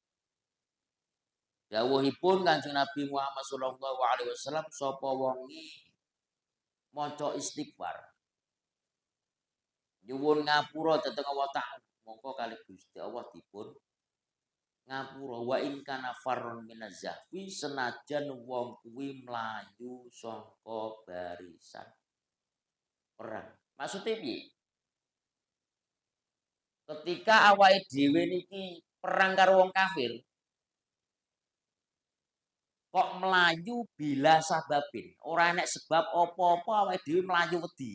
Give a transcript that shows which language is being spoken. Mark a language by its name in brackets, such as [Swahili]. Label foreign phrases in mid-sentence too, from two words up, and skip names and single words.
[Javanese] Dawuhipun Kanjeng Nabi Muhammad [Arabic] sallallahu alaihi wasallam, [Javanese] sapa wonge maca istighfar nyuwun ngapura dhateng Allah Ta'ala, mongko kalih Gusti Allah dipun ngapura. [Arabic] Wa in kana farron minazzafi [Javanese] senajan wong kuwi mlayu saka barisan perang. Maksude piye? Ketika awake dhewe niki perang karo wong kafir, kok melayu [Arabic] bila sababin, [Javanese] ora enek sebab apa-apa awake dhewe melayu wedi.